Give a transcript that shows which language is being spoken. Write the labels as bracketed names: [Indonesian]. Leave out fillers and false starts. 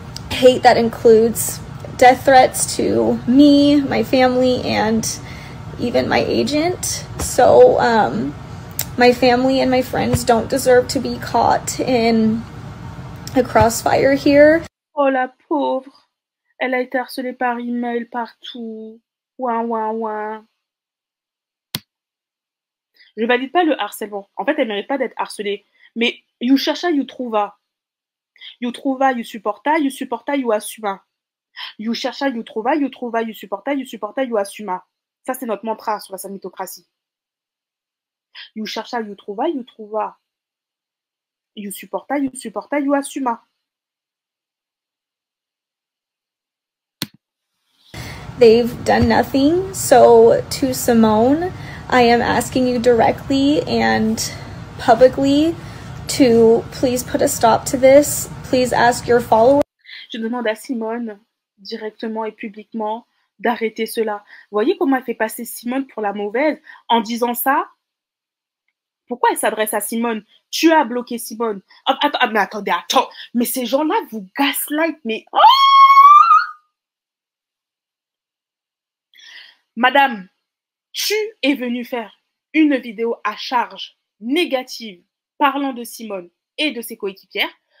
[English] Hate that includes death threats to me, my family, and even my agent. So my family and my friends don't deserve to be caught in a crossfire here. [French] Oh la pauvre. Elle a été harcelée par email partout. Ouin, ouin, ouin. Je valide pas le harcèlement. En fait, elle mérite pas d'être harcelée. Mais you chercha, you trouva. You trouva, you supporta, you assuma. You chercha, you trouva, you supporta, you assuma. Ça, c'est notre mantra sur la samitocratie. You chercha, you trouva, you supporta, you assuma. [English] They've done nothing. So to Simone, I am asking you directly and publicly to please put a stop to this. Please ask your followers. [French] Je demande à Simone directement et publiquement d'arrêter cela. Vous voyez comment elle fait passer Simone pour la mauvaise en disant ça? Pourquoi elle s'adresse à Simone? Tu as bloqué Simone. Mais attendez, mais ces gens-là vous gaslight, mais... Oh, madame, tu es venue faire une vidéo à charge négative parlant de Simone et de ses coéquipières.